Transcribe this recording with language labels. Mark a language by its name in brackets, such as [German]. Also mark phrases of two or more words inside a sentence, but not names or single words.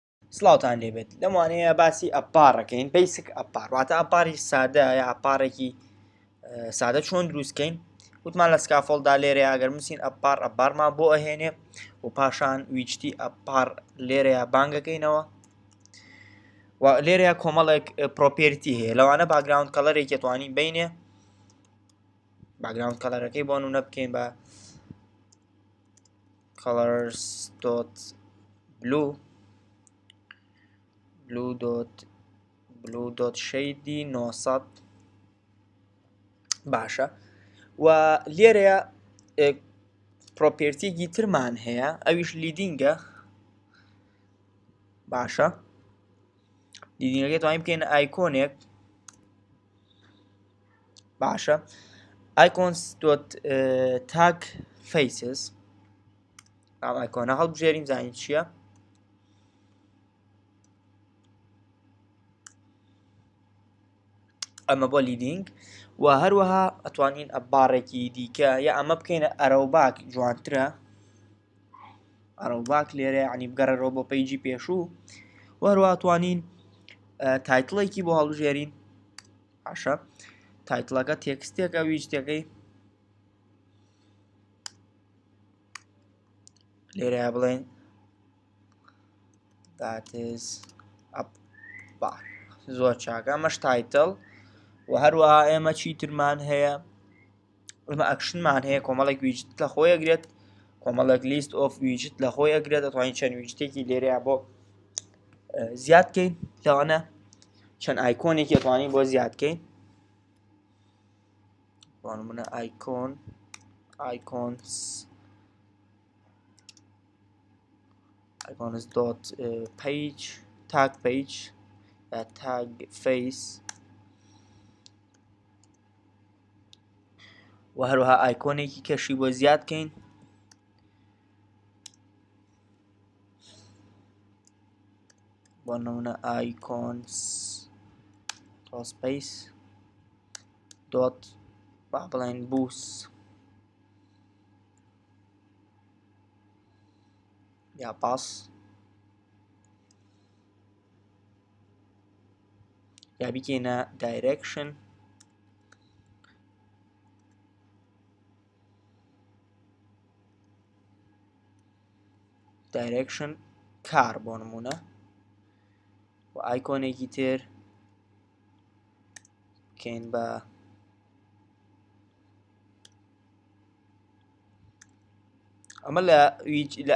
[Central Kurdish] سڵاوتان لێبێت لەموانەیە باسی ئەپارەکەین [English] basic appbar [Central Kurdish] واتە ئەپاری سادە یا ئەپارێکی سادە چۆن دروستکەین وتمان لە سکافۆڵدا لێرەیە ئەگەر نووسین ئەپارمان بۆ ئەهێنێ و پاشان ویجتی ئەپار لێرەیە بانگەکەینەوە و لێرەیە کۆمەڵێک پرۆپێرتی هەیە لەوانە [English] background colorێکی [Central Kurdish] توانین بینێ [English] background colorەکەی [Central Kurdish] بۆ نمونە بکەین بە [English] colors.blue blue shady [Central Kurdish] 900 باشە و لێرەیە پرۆپێرتیەکی ترمان هەیە ئەویش لیدینگە باشە لیدینگەکەی توانین بکەین ئایکۆنێک باشە [English] icons.tag faces [Central Kurdish] ئەم ئایکۆنە هەڵبژێرین زانین چییە ئەمە بۆ لیدینگ و هەروەها ئەتوانین ئەبارێکی دیکە یا ئەمە بکەینە ئەرەوباک جوانترە ئەرەوباک لێرە عنی بگەڕێرەوە بۆ پەیجی پێشوو و هەروەها توانین تایتڵێکی بۆ هەڵبژێرین باشە تایتڵەکە تێکستێکە ویجتەکەی لێرە بڵێن [English] that is appbar [Central Kurdish] زۆر چاکە ئەمەش تایتڵ و هەروەها ئێمە چیترمان هەیە ئەمە ئەکشنمان هەیە کۆمەڵێک ویجت لە خۆی ئەگرێت کۆمەڵێک [English] list of widget [Central Kurdish] لە خۆی ئەگرێت دەتوانین چەند ویجتێکی لێرەیە بۆ زیادکەین لەوانە چەند ئایکۆنێکی دەتوانین بۆ زیادکەین بۆ نمونە [English] icons.page tag page یا tag face [Central Kurdish] و هەروەها ئایکۆنێکی کەشی بۆ زیادکەین بۆ نمونە icons.space با بڵێن boost یا باس یا بکەینە direction کار بۆ نمونە و ئایکۆنێکی تر بکەین بە ئەمە لە